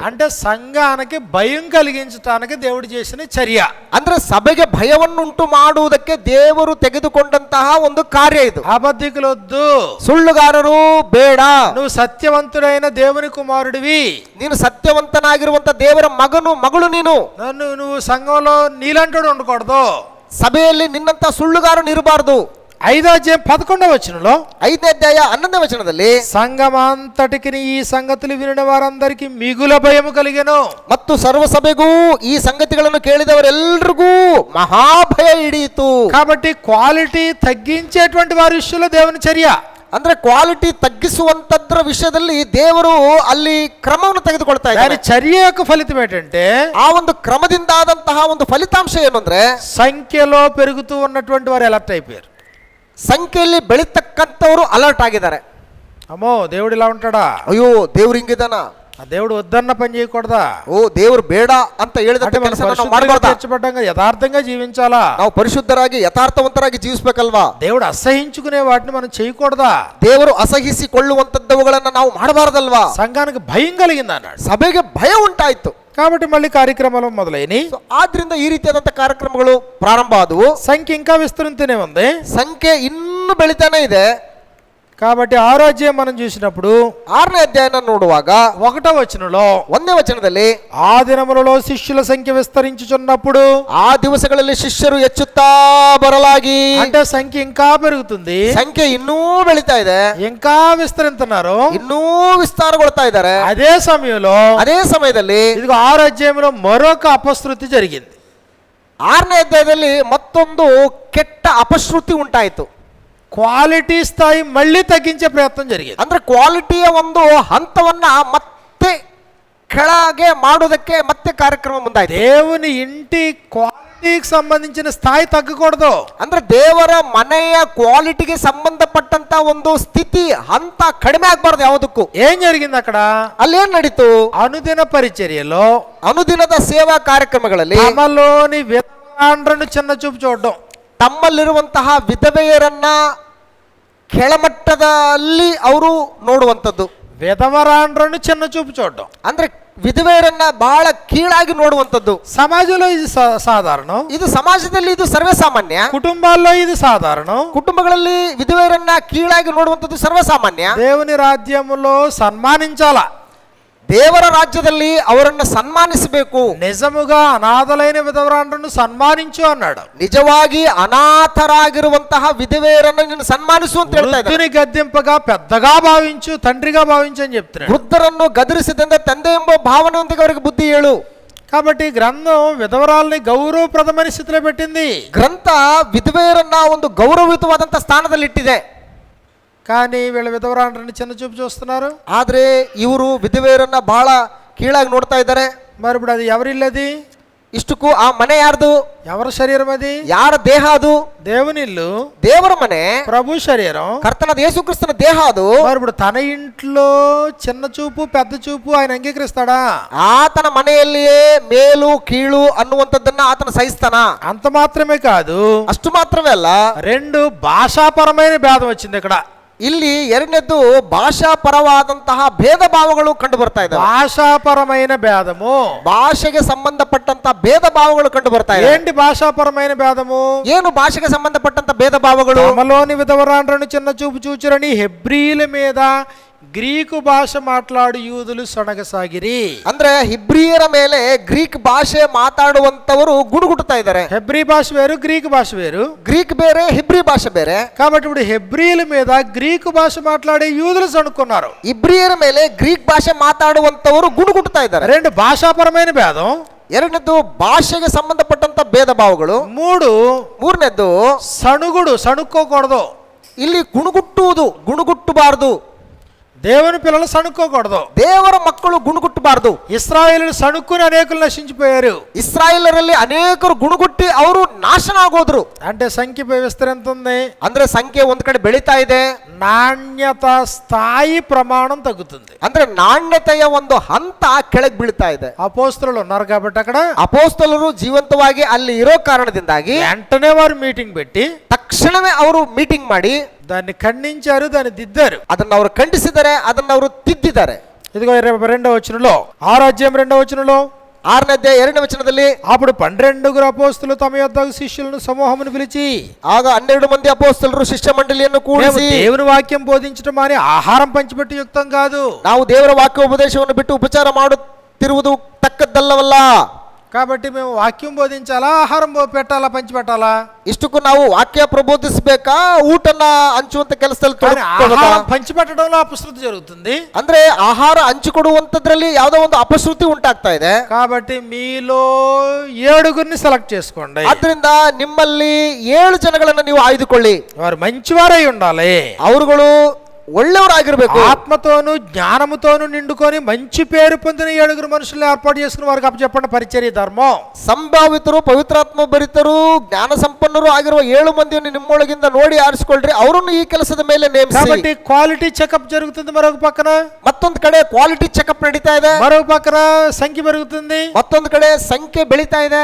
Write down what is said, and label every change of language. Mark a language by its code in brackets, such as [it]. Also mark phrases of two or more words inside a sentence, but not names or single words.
[te] అంటే సంఘానికి భయం కలిగించడానికి దేవుడు చేసిన చర్య. [kn] ಅಂದ್ರೆ ಸಭೆಗೆ ಭಯವನ್ನುಂಟು ಮಾಡುವುದಕ್ಕೆ ದೇವರು ತೆಗೆದುಕೊಂಡಂತಹ ಒಂದು ಕಾರ್ಯ ಇದು. [te] అబద్ధికులొద్దు, [kn] ಸುಳ್ಳುಗಾರರು ಬೇಡ, [te] నువ్వు సత్యవంతుడైన దేవుని కుమారుడివి, [kn] ನೀನು ಸತ್ಯವಂತನಾಗಿರುವಂತ ದೇವರ ಮಗಳು ನೀನು. [te] నువ్వు సంఘంలో నీలంటోడు ఉండకూడదు, [kn] ಸಭೆಯಲ್ಲಿ ನಿನ್ನಂತ ಸುಳ್ಳುಗಾರನು ಇರಬಾರದು. [te] 5వ అధ్యాయం 11వ వచనంలో [kn] 5ನೇ ಅಧ್ಯಾಯ 11ನೇ ವಚನದಲ್ಲಿ [te] సంఘమంతటికి ఈ సంగతులు వినిన వారందరికీ మిగుల భయము కలిగెను. [kn] ಮತ್ತು ಸರ್ವ ಸಭೆಗೂ ಈ ಸಂಗತಿಗಳನ್ನು ಕೇಳಿದವರೆಲ್ಲರಿಗೂ ಮಹಾಭಯ ಹಿಡಿಯಿತು. [te] కాబట్టి క్వాలిటీ తగ్గించేటువంటి వారి విషయంలో దేవుని చర్య. [kn] ಅಂದ್ರೆ ಕ್ವಾಲಿಟಿ ತಗ್ಗಿಸುವಂತದ್ರ ವಿಷಯದಲ್ಲಿ ದೇವರು ಅಲ್ಲಿ ಕ್ರಮವನ್ನು ತೆಗೆದುಕೊಳ್ತಾ ಇದ್ದಾರೆ. [te] చర్య యొక్క ఫలితం ఏంటంటే, [kn] ಆ ಒಂದು ಕ್ರಮದಿಂದ ಆದಂತಹ ಒಂದು ಫಲಿತಾಂಶ ಏನು ಅಂದ್ರೆ, [te] సంఖ్యలో పెరుగుతూ ఉన్నటువంటి వారు అలర్ట్ అయిపోయారు. [kn] ಸಂಖ್ಯೆಯಲ್ಲಿ ಬೆಳೀತಕ್ಕಂಥವರು ಅಲರ್ಟ್ ಆಗಿದ್ದಾರೆ. [te] అమ్మో దేవుడు ఇలా ఉంటాడా, [kn] ಅಯ್ಯೋ ದೇವ್ರು ಹಿಂಗಿದಾನ, [te] ఆ దేవుడు వద్దన్న పని చేయకూడదా, [kn] ಓ ದೇವ್ರು ಬೇಡ ಅಂತ ಹೇಳಿದಂತೆ ಕೆಲಸ ನಾವು ಮಾಡಬಾರ್ದಾ, [te] యథార్థంగా జీవించాలా, [kn] ನಾವು ಪರಿಶುದ್ಧರಾಗಿ ಯಥಾರ್ಥವಂತರಾಗಿ ಜೀವಿಸಬೇಕಲ್ವಾ, [te] దేవుడు అసహించుకునే వాటిని మనం చేయకూడదా, [kn] ದೇವರು ಅಸಹಿಸಿಕೊಳ್ಳುವಂತದ್ದವುಗಳನ್ನ ನಾವು ಮಾಡಬಾರದಲ್ವಾ. [te] సంఘానికి భయం కలిగింది అన్నాడు. [kn] ಸಭೆಗೆ ಭಯ ಉಂಟಾಯ್ತು. [te] కాబట్టి మళ్ళీ కార్యక్రమాలు మొదలైనవి. [kn] ಆದ್ರಿಂದ ಈ ರೀತಿಯಾದಂತ ಕಾರ್ಯಕ್ರಮಗಳು ಪ್ರಾರಂಭ ಆದವು. [te] సంఖ్య ఇంకా విస్తృతనే ఉంది, [kn] ಸಂಖ್ಯೆ ಇನ್ನೂ ಬೆಳಿತಾನೆ ಇದೆ. [te] కాబట్టి 6వ అధ్యాయం మనం చూసినప్పుడు [kn] 6ನೇ ಅಧ್ಯಾಯನ ನೋಡುವಾಗ [te] 1వ వచనంలో [kn] 1ನೇ ವಚನದಲ್ಲಿ [te] ఆ దినములలో శిష్యుల సంఖ్య విస్తరించుచున్నప్పుడు, [kn] ಆ ದಿವಸಗಳಲ್ಲಿ ಶಿಷ್ಯರು ಹೆಚ್ಚುತ್ತಾ ಬರಲಾಗಿ, [te] అంటే సంఖ్య ఇంకా పెరుగుతుంది, [kn] ಸಂಖ್ಯೆ ಇನ್ನೂ ಬೆಳಿತಾ ಇದೆ, [te] ఇంకా విస్తరిస్తున్నారు, [kn] ಇನ್ನೂ ವಿಸ್ತಾರಗೊಳ್ತಾ ಇದ್ದಾರೆ. [te] అదే సమయంలో ఇదిగో 6వ అధ్యాయంలో మరొక అపశృతి జరిగింది. [kn] 6ನೇ ಅಧ್ಯಾಯದಲ್ಲಿ ಮತ್ತೊಂದು ಕೆಟ್ಟ ಅಪಶ್ರುತಿ ಉಂಟಾಯಿತು. [te] క్వాలిటీ స్థాయి మళ్ళీ తగ్గించే ప్రయత్నం జరిగింది. [kn] ಅಂದ್ರೆ ಕ್ವಾಲಿಟಿಯ ಒಂದು ಹಂತವನ್ನ ಮತ್ತೆ ಕೆಳಗೆ ಮಾಡುವುದಕ್ಕೆ ಮತ್ತೆ ಕಾರ್ಯಕ್ರಮ ಮುಂದಾಯಿತು. [te] దేవుని ఇంటి క్వాలిటీకి సంబంధించిన స్థాయి తగ్గకూడదు. [kn] ಅಂದ್ರೆ ದೇವರ ಮನೆಯ ಕ್ವಾಲಿಟಿಗೆ ಸಂಬಂಧಪಟ್ಟಂತ ಒಂದು ಸ್ಥಿತಿ ಹಂತ ಕಡಿಮೆ ಆಗಬಾರದು ಯಾವುದಕ್ಕೂ. [te] ఏం జరిగింది అక్కడ? [kn] ಅಲ್ಲೇನ್ ನಡೀತು? [te] అనుదిన పరిచర్యలో, [kn] ಅನುದಿನದ ಸೇವಾ ಕಾರ್ಯಕ್ರಮಗಳಲ್ಲಿ [te] తమలోని విధవాండ్రను చిన్న చూపు చూడడం, [kn] ತಮ್ಮಲ್ಲಿರುವಂತಹ ವಿಧವೆಯರನ್ನ ಕೆಳಮಟ್ಟದಲ್ಲಿ ಅವರು ನೋಡುವಂಥದ್ದು, [te] విధవరాండ్రను చిన్న చూపు చూడడం, [kn] ಅಂದ್ರೆ ವಿಧವೆಯರನ್ನ ಬಹಳ ಕೀಳಾಗಿ ನೋಡುವಂಥದ್ದು. [te] సమాజంలో ఇది సాధారణం, [kn] ಇದು ಸಮಾಜದಲ್ಲಿ ಇದು ಸರ್ವೇಸಾಮಾನ್ಯ. [te] కుటుంబాల్లో ఇది సాధారణం, [kn] ಕುಟುಂಬಗಳಲ್ಲಿ ವಿಧವೆಯರನ್ನ ಕೀಳಾಗಿ ನೋಡುವಂಥದ್ದು ಸರ್ವಸಾಮಾನ್ಯ. [te] దేవుని రాజ్యములో సన్మానించాల, [kn] ದೇವರ ರಾಜ್ಯದಲ್ಲಿ ಅವರನ್ನು ಸನ್ಮಾನಿಸಬೇಕು. [te] నిజముగా అనాథలైన విధవరాండ్రను సన్మానించు అన్నాడు. [kn] ನಿಜವಾಗಿ ಅನಾಥರಾಗಿರುವಂತಹ ವಿಧವೆಯರನ್ನು ನೀನು ಸನ್ಮಾನಿಸು ಅಂತ ಹೇಳ್ತಾ ಇದ್ದಾರೆ. [te] వృద్ధుని గద్దింపగా పెద్దగా భావించు, తండ్రిగా భావించు అని చెప్తున్నాడు. [kn] ವೃದ್ಧರನ್ನು ಗದರಿಸಿದಂತೆ ತಂದೆ ಎಂಬ ಭಾವನೆಯೊಂದಿಗೆ ಅವರಿಗೆ ಬುದ್ಧಿ ಹೇಳು. [te] కాబట్టి గ్రంథం విధవరాల్ని గౌరవప్రదమైన స్థితిలో పెట్టింది. [kn] ಗ್ರಂಥ ವಿಧವೆಯರನ್ನ ಒಂದು ಗೌರವಯುತವಾದಂತ ಸ್ಥಾನದಲ್ಲಿ ಇಟ್ಟಿದೆ. [te] కానీ వీళ్ళ విధవరాండ్రని చిన్న చూపు చూస్తున్నారు. [kn] ಆದ್ರೆ ಇವರು ವಿಧವೆಯರನ್ನ ಬಹಳ ಕೀಳಾಗಿ ನೋಡ್ತಾ ಇದ್ದಾರೆ. [te] మరి ఇప్పుడు అది ఎవరిల్లది? [kn] ಇಷ್ಟಕ್ಕೂ ಆ ಮನೆ ಯಾರ್ದು? [te] ఎవరి శరీరం అది? [kn] ಯಾರ ದೇಹ ಅದು? [te] దేవుని ఇల్లు, [kn] ದೇವರ ಮನೆ, [te] ప్రభు శరీరం, [kn] ಕರ್ತನಾದ ಯೇಸು ಕ್ರಿಸ್ತನ ದೇಹ ಅದು. [te] మరి ఇప్పుడు తన ఇంట్లో చిన్న చూపు పెద్ద చూపు ఆయన అంగీకరిస్తాడా? [kn] ಆತನ ಮನೆಯಲ್ಲಿಯೇ ಮೇಲು ಕೀಳು ಅನ್ನುವಂಥದ್ದನ್ನ ಆತನ ಸಹಿಸ್ತಾನ? [te] అంత మాత్రమే కాదు, [kn] ಅಷ್ಟು ಮಾತ್ರವೇ ಅಲ್ಲ, [te] రెండు భాషాపరమైన భేదం వచ్చింది ఇక్కడ. [kn] ಇಲ್ಲಿ ಎರಡನೇದ್ದು ಭಾಷಾ ಪರವಾದಂತಹ ಭೇದ ಭಾವಗಳು ಕಂಡು ಬರ್ತಾ ಇದ್ದಾವೆ. [te] భాషాపరమైన భేదము, [kn] ಭಾಷೆಗೆ ಸಂಬಂಧಪಟ್ಟಂತ ಭೇದ ಭಾವಗಳು ಕಂಡು ಬರ್ತಾ ಇದೆ. [te] ఏంటి భాషాపరమైన భేదము? [kn] ಏನು ಭಾಷೆಗೆ ಸಂಬಂಧಪಟ್ಟಂತ ಭೇದ ಭಾವಗಳು? [te] తమలోని విధవరాండ్రను చిన్న చూపు చూచురని హెబ్రీల మీద గ్రీకు భాష మాట్లాడు యూదులు సొనగసాగిరి. [kn] ಅಂದ್ರೆ ಹಿಬ್ರಿಯರ ಮೇಲೆ ಗ್ರೀಕ್ ಭಾಷೆ ಮಾತಾಡುವಂತವರು ಗುಡುಗುಡ್ತಾ ಇದ್ದಾರೆ. [te] హెబ్రీ భాష వేరు, గ్రీకు భాష వేరు. [kn] ಗ್ರೀಕ್ ಬೇರೆ, ಹಿಬ್ರಿ ಭಾಷೆ ಬೇರೆ. [te] కాబట్టి ఇప్పుడు హెబ్రీల మీద గ్రీకు భాష మాట్లాడే యూదులు సణుకున్నారు. [kn] ಇಬ್ರಿಯರ ಮೇಲೆ ಗ್ರೀಕ್ ಭಾಷೆ ಮಾತಾಡುವಂತವರು ಗುಡುಗುಡ್ತಾ ಇದ್ದಾರೆ. [te] రెండు భాషాపరమైన భేదం, [kn] ಎರಡನೇದ್ದು ಭಾಷೆಗೆ ಸಂಬಂಧಪಟ್ಟಂತ ಭೇದ ಭಾವಗಳು. ಮೂರನೇದ್ದು [te] సణుగుడు, సణుక్కోకూడదు. [kn] ಇಲ್ಲಿ ಗುಣಗುಟ್ಟುವುದು, ಗುಣಗುಟ್ಟಬಾರದು. [te] దేవుని పిల్లలు సణుక్కోకూడదు. [kn] ದೇವರ ಮಕ್ಕಳು ಗುಣಗುಟ್ಟಬಾರದು. [te] ఇశ్రాయేలులు సణుక్కుని అనేకులు నశించిపోయారు. [kn] ಇಸ್ರಾಯೇಲರಲ್ಲಿ ಅನೇಕರು ಗುಣಗುಟ್ಟಿ ಅವರು ನಾಶನ ಆಗೋದ್ರು. [te] అంటే సంఖ్య విస్తరింతుంది, [kn] ಅಂದ್ರೆ ಸಂಖ್ಯೆ ಒಂದ್ ಕಡೆ ಬೆಳೀತಾ ಇದೆ, [te] నాణ్యత స్థాయి ప్రమాణం తగ్గుతుంది. [kn] ಅಂದ್ರೆ ನಾಣ್ಯತೆಯ ಒಂದು ಹಂತ ಕೆಳಗೆ ಬೀಳ್ತಾ ಇದೆ. [te] అపోస్తలులు ఉన్నారు కాబట్టి అక్కడ [kn] ಅಪೋಸ್ತಲರು ಜೀವಂತವಾಗಿ ಅಲ್ಲಿ ಇರೋ ಕಾರಣದಿಂದಾಗಿ [te] వెంటనే వారు మీటింగ్ పెట్టి [kn] ತಕ್ಷಣವೇ ಅವರು ಮೀಟಿಂಗ್ ಮಾಡಿ [te] దాన్ని ఖండించారు, దాన్ని దిద్దారు. [kn] ಅದನ್ನ ಅವರು ಖಂಡಿಸಿದ್ದಾರೆ, ಅದನ್ನ ಅವರು ತಿದ್ದಿದ್ದಾರೆ. [te] ఇదిగో 22వ వచనంలో, 6వ అధ్యాయం 2వ వచనంలో, [kn] 6ನೇ ಅಧ್ಯಾಯ 2ನೇ ವಚನದಲ್ಲಿ, [te] అప్పుడు 12 అపోస్తలు తమ యొద్దకు శిష్యులను సమూహమును పిలిచి, [kn] ಆಗ 12 ಮಂದಿ ಅಪೋಸ್ತಲರು ಶಿಷ್ಯ ಮಂಡಳಿಯನ್ನು ಕೂಡಿಸಿ, [te] దేవుని వాక్యం బోధించడం అని ఆహారం పంచిపెట్టి యుక్తం కాదు, [kn] ನಾವು ದೇವರ ವಾಕ್ಯೋಪದೇಶವನ್ನು ಬಿಟ್ಟು ಉಪಚಾರ ಮಾಡುತ್ತಿರುವುದು ತಕ್ಕದ್ದಲ್ಲವಲ್ಲ. [te] కాబట్టి మేము వాక్యం బోధించాలా, ఆహారం పెట్టాలా, పంచిపెట్టాలా? [kn] ಇಷ್ಟಕ್ಕೂ ನಾವು ವಾಕ್ಯ ಪ್ರಬೋಧಿಸಬೇಕಾ, ಊಟನ ಹಂಚುವಂತ ಕೆಲಸದಲ್ಲಿ [te] పంచిపెట్టడంలో ಅಪಶ್ರುತಿ జరుగుతుంది. [kn] ಅಂದ್ರೆ ಆಹಾರ ಹಂಚಿಕೊಡುವಂತದ್ರಲ್ಲಿ ಯಾವುದೋ ಒಂದು ಅಪಶ್ರುತಿ ಉಂಟಾಗ್ತಾ ಇದೆ. [te] కాబట్టి మీలో 7 సెలెక్ట్ చేసుకోండి. [kn] ಆದ್ರಿಂದ ನಿಮ್ಮಲ್ಲಿ 7 ಜನಗಳನ್ನ ನೀವು ಆಯ್ದುಕೊಳ್ಳಿ. [te] వారు మంచివారై ఉండాలి, [kn] ಅವರುಗಳು ಒಳ್ಳೆಯವರಾಗಿರ್ಬೇಕು, [te] ఆత్మతోను జ్ఞానముతోను నిండుకొని మంచి పేరు పొందిన 7 మనుషుల్ని ఏర్పాటు చేసుకుని వారికి అప్పచెప్పండి పరిచర్య ధర్మం. [kn] ಸಂಭಾವಿತರು, ಪವಿತ್ರಾತ್ಮ ಭರಿತರು, ಜ್ಞಾನ ಸಂಪನ್ನರು ಆಗಿರುವ 7 ಮಂದಿಯನ್ನು ನಿಮ್ಮೊಳಗಿಂದ ನೋಡಿ ಆರಿಸಿಕೊಳ್ಳ್ರಿ, ಅವರನ್ನು ಈ ಕೆಲಸದ ಮೇಲೆ ನೇಮಿಸಿ. [te] కాబట్టి [en] quality checkup [te] జరుగుతుంది మరొక పక్కన, [kn] ಮತ್ತೊಂದು ಕಡೆ [en] quality checkup [kn] ನಡೀತಾ ಇದೆ, [te] మరొక పక్కన సంఖ్య పెరుగుతుంది, [kn] ಮತ್ತೊಂದು ಕಡೆ ಸಂಖ್ಯೆ ಬೆಳೀತಾ ಇದೆ.